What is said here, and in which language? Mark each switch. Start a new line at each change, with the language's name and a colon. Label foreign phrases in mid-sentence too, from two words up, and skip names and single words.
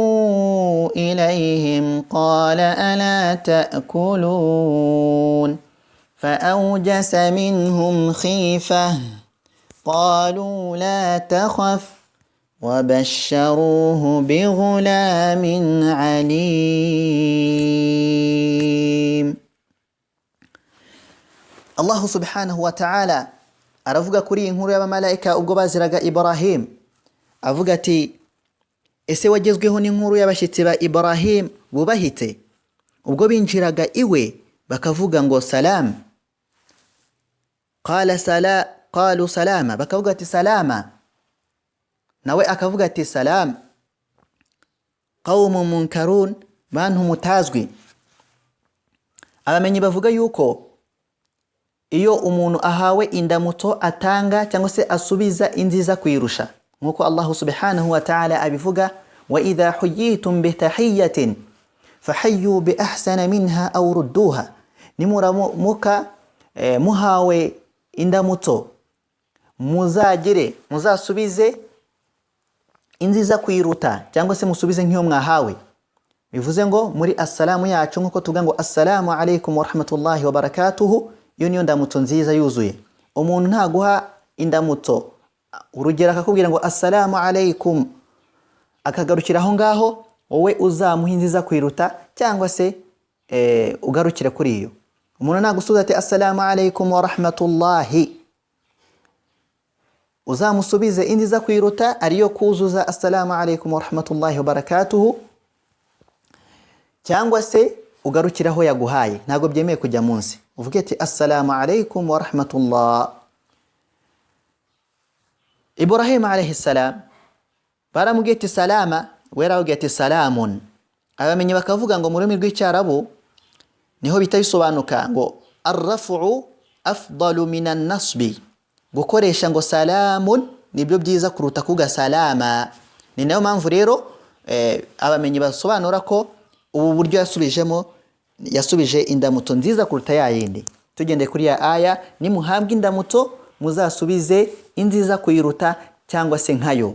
Arabic: إليهم قال ألا تأكلون فأوجس منهم خيفة قالوا لا تخف وبشروه بغلام عليم. الله سبحانه وتعالى
Kinyarwanda: aravuga kuri inkuru y'abamalaika ubwo baziraga Ibrahim, avuga ati ese wagezweho n'inkuru y'abashitsi ba Ibrahim bubahite ubwo binjiraga iwe bakavuga ngo salam.
Arabic: قالوا سلاما,
Kinyarwanda: bakavuga ati salama, nawe akavuga ati salam.
Arabic: قوم منكرون,
Kinyarwanda: bantu mutazwi. Abamenyi bavuga yuko iyo umuntu ahawe indamuto atanga cyangwa se asubiza inziza kwirusha, nkuko Allah
Arabic: سبحانه وتعالى
Kinyarwanda: abivuga:
Arabic: وإذا حييتم بتحية فحيوا بأحسن منها أو ردوها.
Kinyarwanda: nimuramuka muhawe indamuto muzasubize inziza kwiruta cyangwa se musubize nk'iyo mwahawe. bivuze ngo muri assalamu yacu nkuko tuvuga ngo
Arabic: السلام عليكم ورحمة الله وبركاته,
Kinyarwanda: iyo niyo ndamutso nziza yuzuye. Umuntu ntaguha indamutso urugero akakubwira ngo
Arabic: السلام عليكم
Kinyarwanda: akagarukira aho ngaho, wowe uzamuha inziza kwiruta cyangwa se ugarukire kuri iyo. Umuntu nagusubiza ati
Arabic: السلام عليكم ورحمة الله,
Kinyarwanda: uzamusubize inziza kwiruta ariyo kuzuza
Arabic: السلام عليكم ورحمة الله وبركاته,
Kinyarwanda: cyangwa se ugarukira aho yaguhaye. Ntago byemeye kujya munsi, uvuge ati
Arabic: السلام عليكم ورحمة الله.
Kinyarwanda: Ibrahim
Arabic: عليه السلام
Kinyarwanda: baramubwiye ati salama, wera ugiye ati salamun. Abamenye bakavuga ngo mu rurimi rw'icyarabu niho bitayisobanuka ngo
Arabic: الرفع أفضل من النصب,
Kinyarwanda: gukoresha ngo salamun nibyo byiza kuruta kuga salama. Ni nayo mpamvu rero abamenye basobanura ko ubu buryo yasubije indamutso nziza kuruta ya yindi. Tugende kuri ya aya, nimuhabwa indamutso muzasubize inziza kuyiruta cyangwa se nkayo.